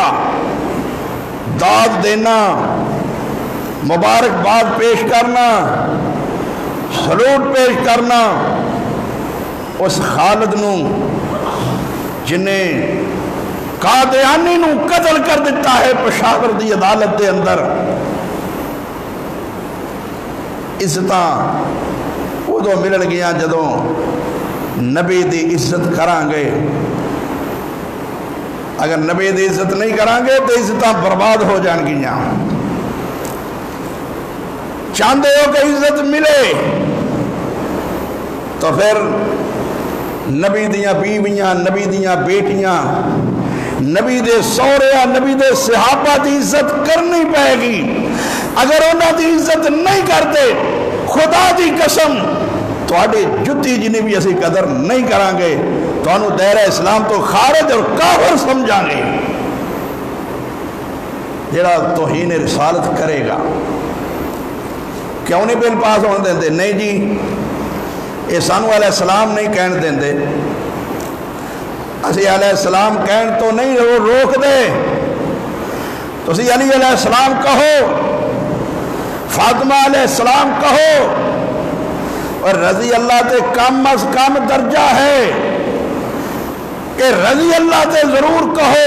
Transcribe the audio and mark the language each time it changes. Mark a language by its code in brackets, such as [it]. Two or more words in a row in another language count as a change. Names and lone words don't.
[ur] داد دینا، مبارکباد پیش کرنا، [pa] سلوٹ پیش کرنا اس خالد نو جنہیں قادیانی نو قتل کر دیتا ہے پشاور دی عدالت دے اندر. عزتاں ادو ملن گیا جدوں نبی دی عزت کران گے. اگر نبی دی عزت نہیں کران گے تو عزتاں برباد ہو جان گیاں. [ur] چاہتے ہو کہ عزت ملے تو پھر [pa] نبی دیاں بیویاں، نبی دیاں بیٹیاں، نبی دے سورے، نبی دے صحابہ دی عزت کرنی پائے گی. اگر انہاں دی عزت نہیں کرتے خدا دی قسم تواڈی جتی جنی بھی اسی قدر نہیں کران گے، تانوں دائرہ اسلام تو خارج اور کافر سمجھاں گے. جڑا توہین رسالت کرے گا کیوں نہیں بل پاس ہونے دیندے؟ نہیں جی یہ سانو علیہ السلام نہیں کہن دیندے، اسی علیہ السلام کہن تو نہیں روک دے. تو اسی علی علیہ السلام کہو، فاطمہ علیہ السلام کہو، اور رضی اللہ تے کم از کم درجہ ہے کہ رضی اللہ تے ضرور کہو.